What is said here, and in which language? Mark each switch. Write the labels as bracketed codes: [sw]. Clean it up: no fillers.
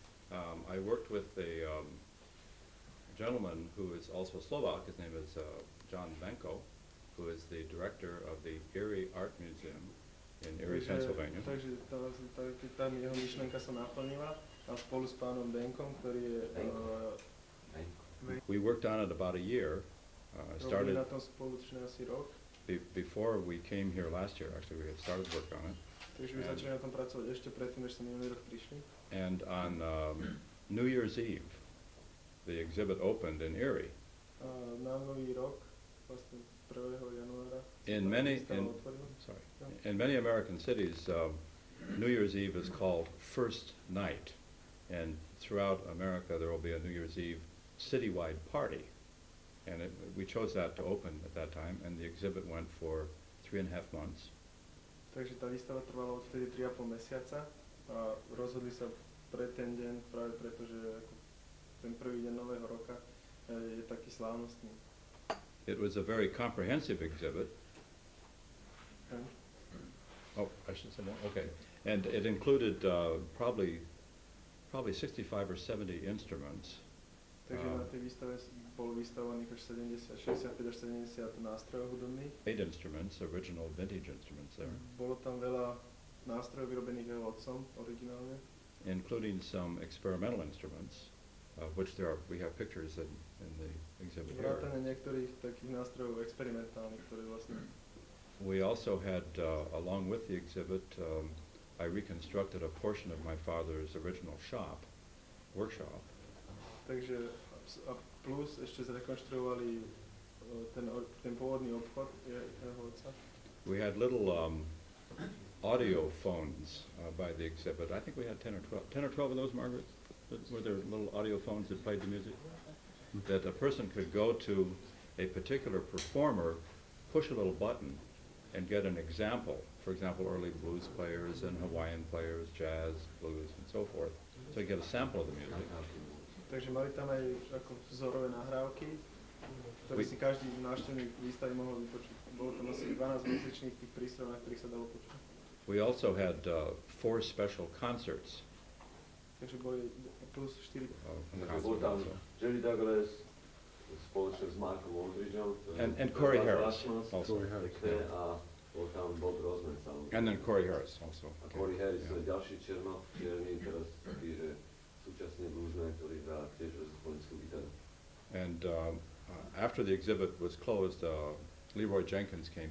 [en] I worked with a gentleman who is also Slovak. His name is John Benko, who is the director of the Erie Art Museum in Erie, Pennsylvania. [sk] Takže keď tam jeho myšlenka sa naplnila a spolu s pánom Benkom, ktorý je [en] We worked on it about a year. [sk] robili [en] Started [sk] na tom spoločne asi rok, [en] before we came here last year. Actually, we had started work on it. [sk] takže my začali na tom pracovať ešte predtým, než sa minulý rok prišli. [en] And on New Year's Eve, the exhibit opened in Erie. [sk] A na nový rok, vlastne 1. januára, [en] In many [sk] výstava otvorila. [en] in many American cities, New Year's Eve is called First Night, and throughout America there will be a New Year's Eve citywide party, and we chose that to open at that time, and the exhibit went for 3.5 months. [sk] Takže tá výstava trvala odtedy 3,5 mesiaca a rozhodli sa pre ten deň práve preto, že ako ten prvý deň nového roka je taký slávnostný. [en] It was a very comprehensive exhibit. Hm? Oh, I should say that. Okay, and it included probably 65 or 70 instruments. [sk] Takže na tej výstave bolo vystavovaných až 65 až 70 nástrojov hudobných. [en] 8 instruments, original vintage instruments there, [sk] Bolo tam veľa nástrojov vyrobených jeho otcom, originálne. [en] including some experimental instruments, which we have pictures in the exhibit here. [sk] Vrátane niektorých takých nástrojov experimentálnych, ktoré vlastne... [en] We also had, along with the exhibit, I reconstructed a portion of my father's original workshop. [sk] Takže a plus ešte zrekonštruovali ten pôvodný obchod jeho otca. [en] We had little audio phones by the exhibit. I think we had 10 or 12 of those, Margaret? Were there little audio phones that played the music? That a person could go to a particular performer, push a little button, and get an example. For example, early blues players and Hawaiian players, jazz, blues, and so forth. So you get a sample of the music. [sk] Takže mali tam aj ako vzorové nahrávky, ktoré si každý návštevník výstavy mohol vypočuť. Bolo tam asi 12 muzičných tých prístrojov, na ktorých sa dalo počuť. [en] We also had 4 special concerts. [sk] Takže boli plus 4. Bol tam Jerry Douglas spoločne s Markom Aldridgeom. [en] And Corey Harris also. [sk] Pekné, a bol tam Bob Rosman samozrejme. [en] And then Corey Harris also. [sk] A Corey Harris, [en] Yeah. [sk] ďalší čierny, teraz taký, že súčasný bluesman, ktorý hrá tiež symfonickú gitaru. [en] And after the exhibit was closed, Leroy Jenkins came.